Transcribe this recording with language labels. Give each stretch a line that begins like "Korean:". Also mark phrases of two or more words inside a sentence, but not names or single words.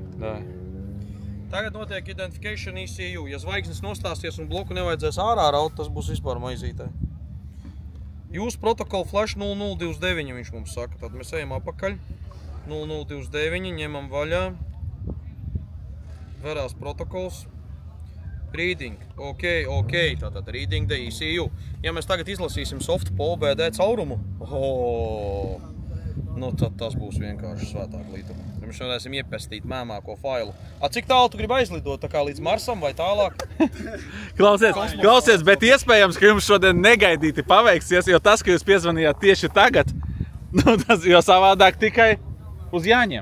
Latvian: Tagad notiek
English: identification ECU.
Latvian: Ja zvaigznes nostāsies un bloku nevajadzēs ārā raut, tas būs vispār maizītē. Jūsu protokola flash 0029, viņš mums saka. Tad mēs ejam apakaļ. 0029, ņemam vaļā. Verās protokols.
English: Reading. OK. Tātad reading the ECU.
Latvian: Ja mēs tagad izlasīsim soft po OBD caurumu, nu tad tas būs vienkārši svētā glītuma. Mēs varēsim iepestīt mēmāko failu. Cik tālu tu gribi aizlidot? Tā kā līdz Marsam vai tālāk? Klausies, bet iespējams, ka jums šodien negaidīti paveiksies, jo tas, ka jūs piezvanījāt tieši tagad, nu tas jau savādāk tikai uz Jāņiem.